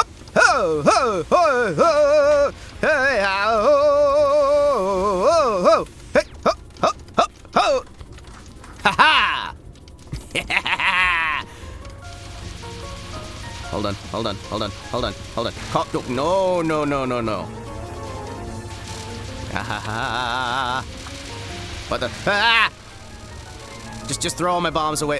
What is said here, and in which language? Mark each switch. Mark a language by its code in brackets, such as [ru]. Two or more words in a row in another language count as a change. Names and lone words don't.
[en] Ho, ho, ho, ho. Hey, ho, ho, ho. Hey, ho, ho, ho, ho. Ha ha. Hold on. No. Ha ha ha. What the? Ah! Just throw all my bombs away.